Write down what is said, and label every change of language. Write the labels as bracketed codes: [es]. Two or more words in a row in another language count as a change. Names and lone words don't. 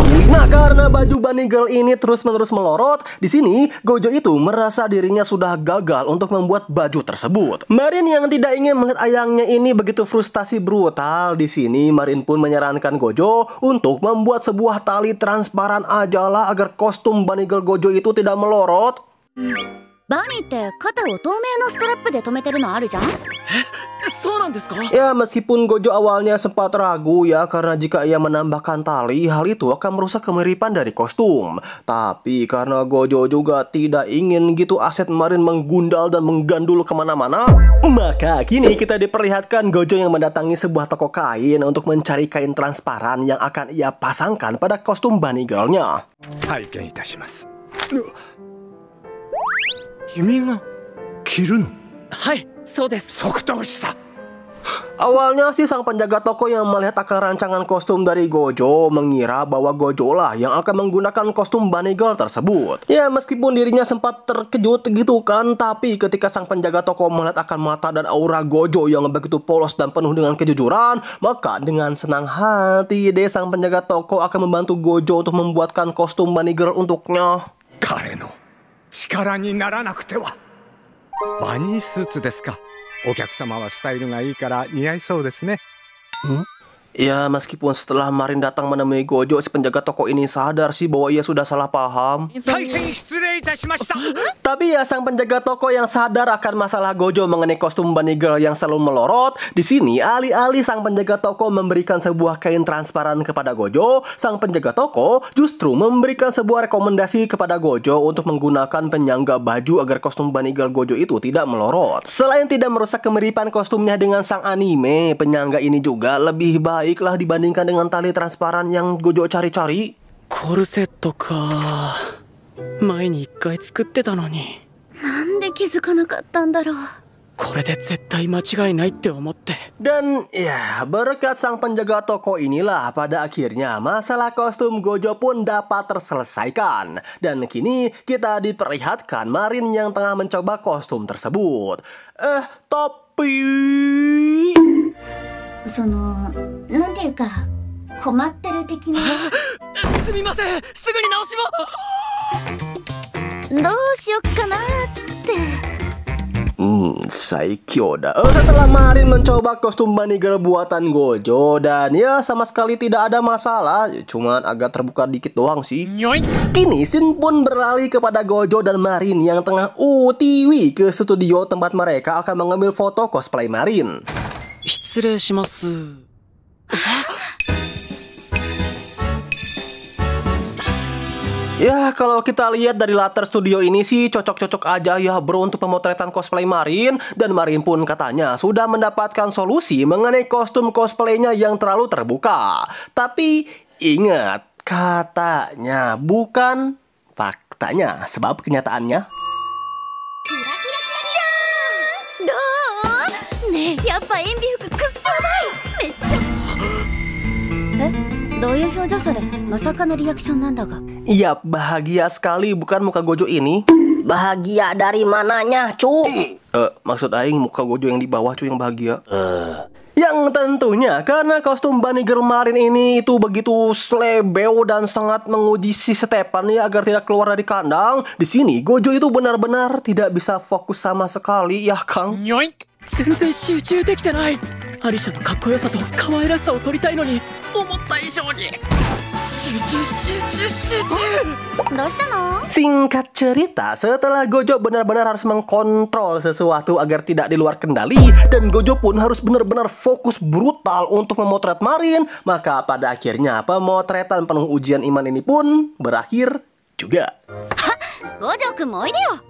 [id] Nah, karena baju Bunny Girl ini terus-menerus melorot, di sini Gojo itu merasa dirinya sudah gagal untuk membuat baju tersebut. Marin yang tidak ingin melihat ayangnya ini begitu frustasi brutal, di sini Marin pun menyarankan Gojo untuk membuat sebuah tali transparan ajalah agar kostum Bunny Girl Gojo itu tidak melorot. [ja] バニーって肩を透明のストラップで留めてるのあるじゃん。そうなんですか? [id] Ya, meskipun Gojo awalnya sempat ragu ya, karena jika ia menambahkan tali, hal itu akan merusak kemiripan dari kostum. Tapi karena Gojo juga tidak ingin gitu aset Marin menggundal dan menggandul kemana-mana, maka kini kita diperlihatkan Gojo yang mendatangi sebuah toko kain untuk mencari kain transparan yang akan ia pasangkan pada kostum Bunny Girl-nya. [ja] 拝見いたします。君が着るの？はい、そうです。即答した。 [id] Awalnya sih sang penjaga toko yang melihat akan rancangan kostum dari Gojo mengira bahwa Gojo lah yang akan menggunakan kostum Bunny Girl tersebut. Ya, meskipun dirinya sempat terkejut gitu kan, tapi ketika sang penjaga toko melihat akan mata dan aura Gojo yang begitu polos dan penuh dengan kejujuran, maka dengan senang hati deh sang penjaga toko akan membantu Gojo untuk membuatkan kostum Bunny Girl untuknya. [ja] 彼の力にならなくては。バニースーツですか。お客様はスタイルがいいから似合いそうですね。 [id] Ya, meskipun setelah Marin datang menemui Gojo, si penjaga toko ini sadar sih bahwa ia sudah salah paham. [ja] 大変失礼いたしました。 [id] Tapi ya, sang penjaga toko yang sadar akan masalah Gojo mengenai kostum Bunny Girl yang selalu melorot, di sini alih-alih sang penjaga toko memberikan sebuah kain transparan kepada Gojo, sang penjaga toko justru memberikan sebuah rekomendasi kepada Gojo untuk menggunakan penyangga baju agar kostum Bunny Girl Gojo itu tidak melorot. Selain tidak merusak kemiripan kostumnya dengan sang anime, penyangga ini juga lebih baiklah dibandingkan dengan tali transparan yang Gojo cari-cari. [ja] コルセットか。前に一回作ってたのに。なんで気づかなかったんだろう。これで絶対間違いないって思って。 [id] Dan ya, berkat sang penjaga toko inilah pada akhirnya masalah kostum Gojo pun dapat terselesaikan. Dan kini kita diperlihatkan Marin yang tengah mencoba kostum tersebut. Tapi... [ja] その、なんていうか、困ってる的な。すみません、すぐに直しま。どうしよっかなって。 [id] Saikyo dah. Setelah Marin mencoba kostum Bunny Girl buatan Gojo dan ya sama sekali tidak ada masalah, cuman agak terbuka dikit doang sih. Kini Shin pun beralih kepada Gojo dan Marin yang tengah UTW ke studio tempat mereka akan mengambil foto cosplay Marin. [ja] 失礼します。 [id] Ya, kalau kita lihat dari latar studio ini sih cocok-cocok aja ya bro untuk pemotretan cosplay Marin. Dan Marin pun katanya sudah mendapatkan solusi mengenai kostum cosplaynya yang terlalu terbuka. Tapi ingat, katanya bukan faktanya, sebab kenyataannya. [ja] ねえ、やっぱ塩ビ服くっそうまい。めっちゃ。え、どういう表情それ？まさかのリアクションなんだが。 [id] Iya, bahagia sekali bukan muka Gojo ini? Bahagia dari mananya, cu? Maksud aing muka Gojo yang di bawah cu yang bahagia. Yang tentunya karena kostum Bunny Girl Marin ini itu begitu slebeo dan sangat menguji si Stepan ya agar tidak keluar dari kandang. Di sini Gojo itu benar-benar tidak bisa fokus sama sekali ya, Kang. [ja] 全然集中できてない。アリシャのかっこよさと可愛らしさを撮りたいのに、思った以上に集中集中集中。どうしたの？ [id] Singkat cerita, setelah Gojo benar-benar harus mengkontrol sesuatu agar tidak di luar kendali dan Gojo pun harus benar-benar fokus brutal untuk memotret Marin, maka pada akhirnya pemotretan penuh ujian iman ini pun berakhir juga. [ja] 五条くんもおいでよ。